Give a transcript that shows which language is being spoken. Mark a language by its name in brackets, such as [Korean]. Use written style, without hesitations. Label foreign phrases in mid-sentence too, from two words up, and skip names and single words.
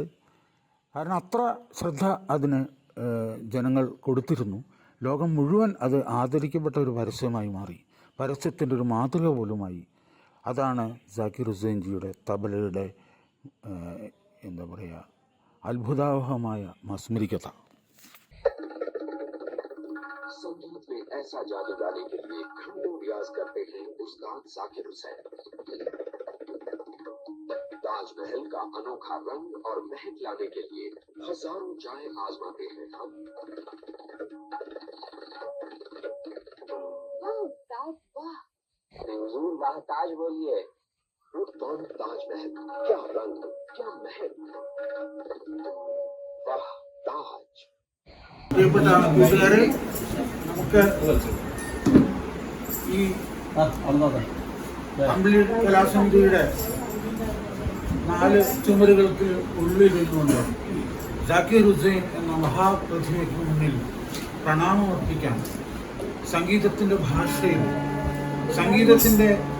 [Malayalam] കാരണം അത്ര ശ്രദ്ധ അതിന് ജനങ്ങൾ കൊടുത്തിരുന്നു. ലോകം മുഴുവൻ അത് ആദരിക്കപ്പെട്ട ഒരു പരസ്യമായി മാറി, പരസ്യത്തിൻ്റെ ഒരു മാതൃക പോലുമായി. അതാണ് ജാക്കിർ ഹുസൈൻജിയുടെ തബലയുടെ എന്താ പറയുക, അത്ഭുതാവഹമായ മാസ്മരികത. [Hindi] संगीत में ऐसा जादू डालने के लिए घंटों रियाज करते हैं उस्ताद जाकिर हुसैन। ताजमहल का अनोखा रंग और महक लाने के लिए हजारों चाय आजमाते हैं हम। मंजूर वाह ताज बोलिए। कौन ताजमहल, क्या रंग, क्या महक, वाह ताज। [Malayalam] പ്രിയപ്പെട്ട കൂട്ടുകാരെ, നമുക്ക് ഈ അമ്പിളി കലാസമിതിയുടെ 4 ചുമരുകൾക്ക് ഉള്ളിൽ നിന്നുകൊണ്ട് ജാക്കിർ ഹുസൈൻ എന്ന മഹാപ്രതിഭയ്ക്ക് മുന്നിൽ പ്രണാമം അർപ്പിക്കാൻ സംഗീതത്തിൻ്റെ ഭാഷയിൽ, സംഗീതത്തിൻ്റെ